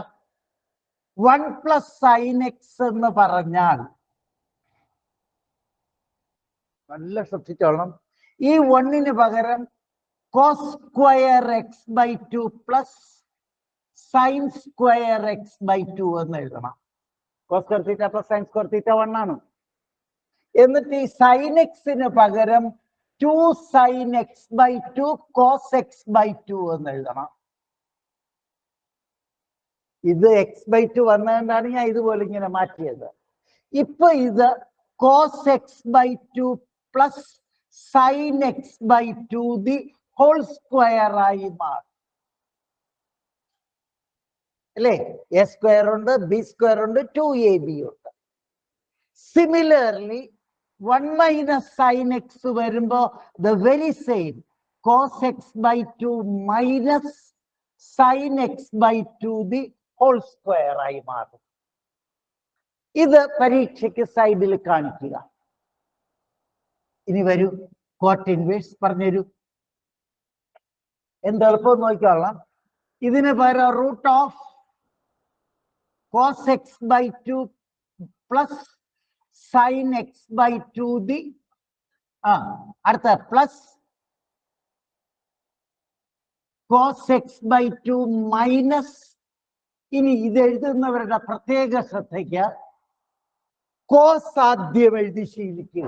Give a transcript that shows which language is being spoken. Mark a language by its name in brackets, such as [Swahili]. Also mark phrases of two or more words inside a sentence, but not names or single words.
[English] 1 plus sin x [Malayalam] എന്ന് പറഞ്ഞാൽ, നല്ല ശ്രദ്ധിച്ചോളണം, ഈ 1ന് പകരം [English] cos square x/2 plus sin square x/2 [Malayalam] എന്ന് എഴുതണം. [English] cos square theta plus sin square theta 1 ആണ്. [Malayalam] എന്നിട്ട് ഈ [English] sin x- [Malayalam] ന് പകരം 2 sin x/2 cos x/2 എന്ന് എഴുതണം. ഇത് x/2 വന്നതുകൊണ്ടാണ് ഞാൻ ഇതുപോലെ ഇങ്ങനെ മാറ്റിയത്. ഇപ്പൊ ഇത് [English] cos x/2 plus sin x/2 the whole square [Malayalam] ആയി മാറും അല്ലേ? [English] a square [Malayalam] ഉണ്ട്, [English] b square [Malayalam] ഉണ്ട്, 2ab ഉണ്ട്. [English] സിമിലർലി 1 minus sin x വരുമ്പോ the very same cos x/2 minus sin x/2 the whole square [Malayalam] ആയി മാറും. ഇത് പരീക്ഷയ്ക്ക് സൈഡിൽ കാണിക്കുക. ഇനി വരൂ, [English] cot inverse [Malayalam] പറഞ്ഞുതരൂ. എന്ത് എളുപ്പം നോക്കിക്കോളാം. ഇതിന് പകരം [English] root of cos x/2 plus sin x/2 the [Malayalam] അടുത്ത [English] plus cos x/2 minus, [Malayalam] ഇനി ഇത് എഴുതുന്നവരുടെ പ്രത്യേക ശ്രദ്ധയ്ക്ക് കോസ് ആദ്യം എഴുതി ശീലിക്കുക.